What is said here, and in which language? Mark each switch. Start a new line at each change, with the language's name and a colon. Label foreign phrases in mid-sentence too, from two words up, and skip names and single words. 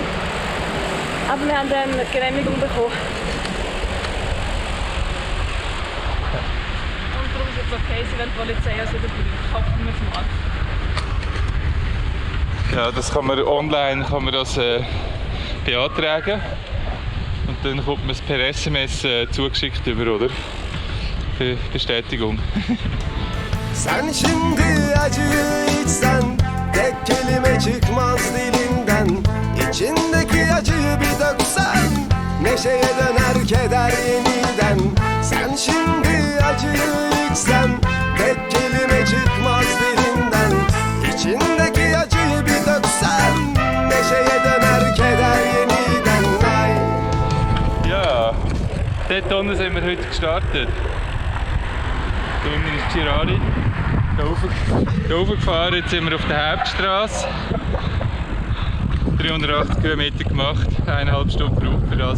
German: Aber wir haben eine Genehmigung bekommen. Und darum ist es okay, wenn die Polizei uns wieder braucht. Hoffen wir es mal. Ja, das kann man online beantragen. Und dann kommt man es per SMS zugeschickt über, oder? Für Bestätigung.
Turkish: Sen şimdi acıyı içsen tek kelime çıkmaz dilinden. İçindeki acıyı bir döksen neşeye döner keder yeniden. Sen şimdi acıyı içsen tek kelime çıkmaz dilinden. İçindeki acıyı bir döksen neşeye döner keder yeniden. Ay.
German: Ja, dort unten sind wir heute gestartet. Da unten ist Chirali. Hier hochgefahren, jetzt sind wir auf der Hauptstraße. 380 Kilometer gemacht, 1,5 Stunden gebraucht für das.